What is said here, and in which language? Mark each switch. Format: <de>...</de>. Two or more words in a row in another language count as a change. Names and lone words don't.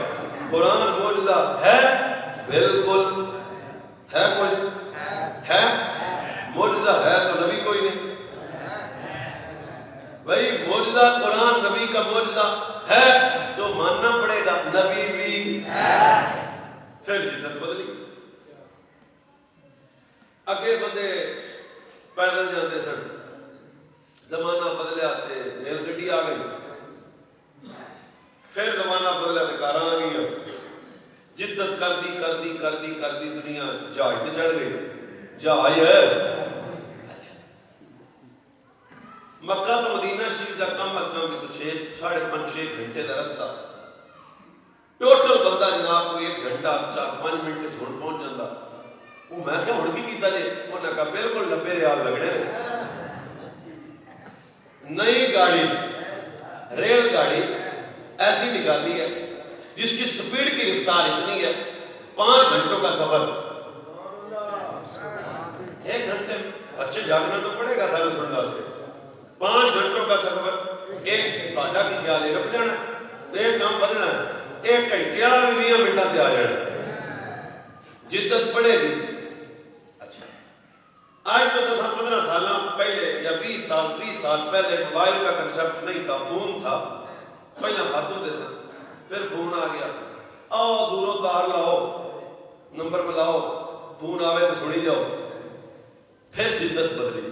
<ur>قرآن معجزہ ہے بالکل ہے، کوئی ہے معجزہ ہے تو نبی کوئی نہیں بھائی، معجزہ قرآن نبی کا معجزہ ہے تو ماننا پڑے گا نبی بھی ہے۔</ur> <pa>پھر جدت بدلی، اگے بندے پیدل جاتے سن، زمانہ بدلیا تے ریل گڈی آ گئی، پھر زمانہ بدلیا تے کاراں آ گئی، جدت کر دی دنیا جہاز تے چڑھ گئی، جہاز ہے مکہ تو مدینہ شریف دا کم از کم 5.5-6 گھنٹے دا رستہ، ٹوٹل بندہ جناب کو 1 گھنٹہ 4-5 منٹ چھوڑ پہنچ جاتا۔ وہ میں کہ ہن کی کیتا جے؟ انہاں کہا بالکل 90 ریال لگنے نے،</pa> <ur>نئی گاڑی ریل گاڑی ایسی نکالی ہے جس کی سپیڈ کی رفتار اتنی ہے 5 گھنٹوں کا سفر 1 گھنٹے میں، بچے جاگنا تو پڑے گا سارے سننا سے، 5 گھنٹوں کا سفر،</ur> <pa>ایک تہاڈا کی خیال ہے رک جانا، ایک کام بدلنا ہے، 1 گھنٹے والا بھی 20 منٹاں تے آ جانا،</pa> <ur>جدت پڑے گی۔ اچھا آج تو 10-15 سال پہلے یا 20 سال 30 سال پہلے موبائل کا کنسپٹ نہیں تھا، فون تھا،</ur> <pa>پہلا خط ہوتے سن،</pa> <ur>پھر فون آ گیا، آؤ دوروں تار لاؤ، نمبر ملاؤ، فون آوے تو سنی جاؤ، پھر جدت بدلی۔</ur>